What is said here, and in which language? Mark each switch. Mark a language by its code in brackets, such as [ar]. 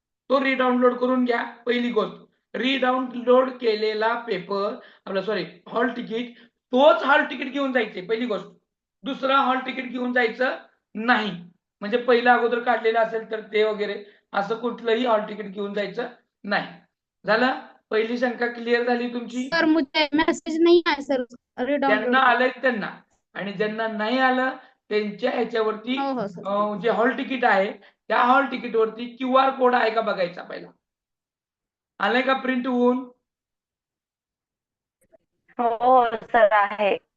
[mr] तो रीडाउनलोड करून घ्या. पहिली गोष्ट, रीडाउनलोड केलेला पेपर आपला हॉल तिकीट, तोच हॉल तिकीट घेऊन जायचे पहिली गोष्ट. दुसरा हॉल तिकीट घेऊन जायचं नाही. म्हणजे पहिला अगोदर काढलेलं असेल तर ते वगैरे असं कुठलंही हॉल तिकीट घेऊन जायचं नाही. झालं? पहिली शंका क्लिअर झाली तुमची? [hi] सर मुझे मैसेज नहीं आया सर रीडाउनलोड [mr] ज्यांना आलंय त्यांना, आणि ज्यांना नाही आलं त्यांच्या ह्याच्यावरती हो सर. जे हॉल तिकीट आहे त्या हॉल तिकीट वरती QR कोड आहे का बघायचा पहिला. आलाय का प्रिंट होऊन? हो सर आहे.